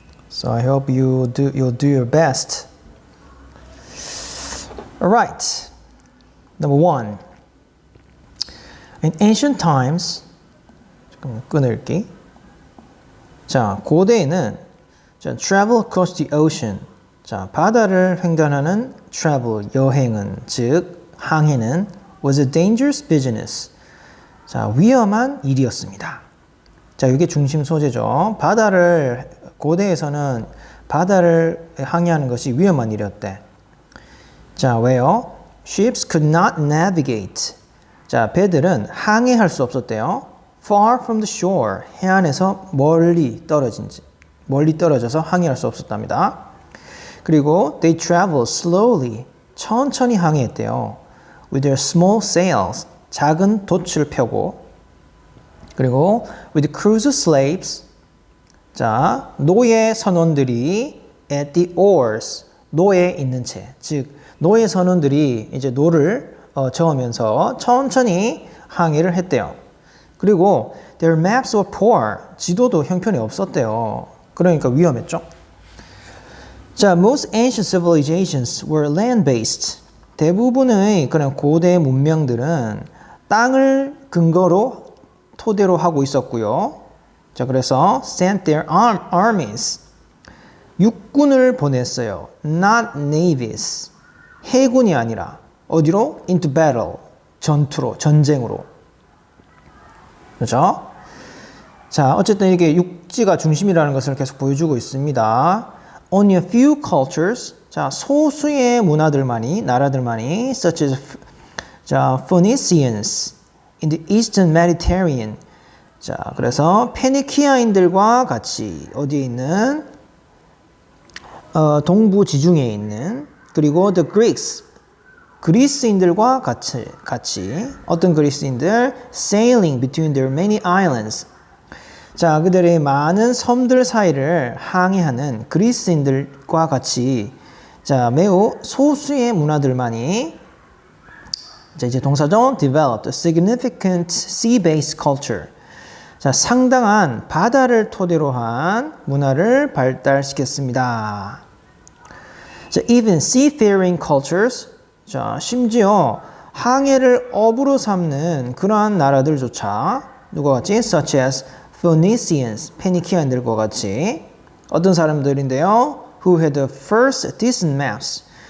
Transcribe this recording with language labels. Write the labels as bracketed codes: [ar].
[en] So I hope you'll do your best. All right. Number one. In ancient times, [ko] 잠깐만 끊을게. 자, 고대에는 [en] travel across the ocean. [ko] 자, 바다를 횡단하는 travel, 여행은, 즉 항해는 [en] was a dangerous business. [ko] 자, 위험한 일이었습니다. 자, 이게 중심 소재죠. 고대에서는 바다를 항해하는 것이 위험한 일이었대. 자, 왜요? [en] Ships could not navigate. [ko] 자, 배들은 항해할 수 없었대요. [en] Far from the shore. [ko] 해안에서 멀리 떨어져서 항해할 수 없었답니다. [en] 그리고 they traveled slowly. [ko] 천천히 항해했대요. [en] With their small sails. [ko] 작은 돛을 펴고. [en] 그리고 with cruiser slaves. [ko] 자, 노예 선원들이 [en] at the oars. [ko] 노에 있는 채. 즉, 노예 선원들이 이제 노를 저으면서 천천히 항해를 했대요. [en] 그리고 their maps were poor. [ko] 지도도 형편이 없었대요. 그러니까 위험했죠. [en] 자, most ancient civilizations were land-based. [ko] 대부분의 그런 고대 문명들은 땅을 토대로 하고 있었고요. 자, 그래서 [en] sent their armies. [ko] 육군을 보냈어요. [en] Not navies. [ko] 해군이 아니라 어디로? [en] Into battle. [ko] 전쟁으로. 그렇죠? 자, 어쨌든 이게 육지가 중심이라는 것을 계속 보여주고 있습니다. [en] Only a few cultures. [ko] 자, 소수의 나라들만이 [en] such as Phoenicians in the Eastern Mediterranean. [ko] 자, 그래서 페니키아인들과 같이 어디에 있는 동부 지중해에 있는 그리고 the Greeks 그리스인들과 같이 어떤 그리스인들 [en] sailing between their many islands. [ko] 자, 그들의 많은 섬들 사이를 항해하는 그리스인들과 같이 자, 매우 소수의 문화들만이 자, 이제 동사죠. [en] developed a significant sea-based culture. [ko] 자, 상당한 바다를 토대로 한 문화를 발달시켰습니다. [en] 자, even seafaring cultures. [ko] 자, 심지어 항해를 업으로 삼는 그러한 나라들조차 누가 같이 [en] such as Phoenicians, [ko] 페니키아인들과 같이 어떤 사람들인데요? [en] Who had the first decent maps.